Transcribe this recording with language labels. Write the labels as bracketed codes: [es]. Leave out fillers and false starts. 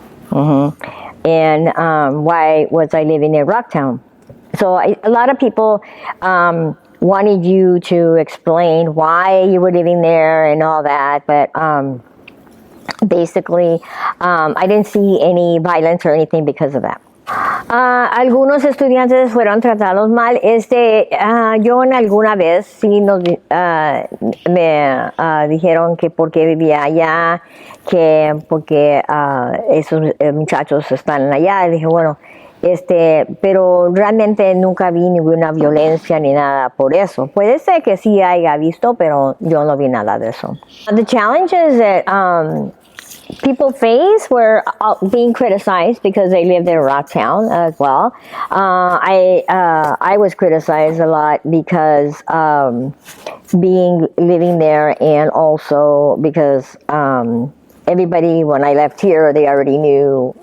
[en] And why was I living in Rocktown? So a lot of people wanted you to explain why you were living there and all that, but basically, I didn't see any violence or anything because of that. [es] Algunos estudiantes fueron tratados mal. Yo en alguna vez sí me dijeron que porque vivía allá, que porque esos muchachos están allá. Y dije, bueno, pero realmente nunca vi ninguna violencia ni nada por eso. Puede ser que sí haya visto, pero yo no vi nada de eso. [en] The challenges that people face were being criticized because they lived in Rocktown as well. I was criticized a lot because living there, and also because everybody, when I left here, they already knew.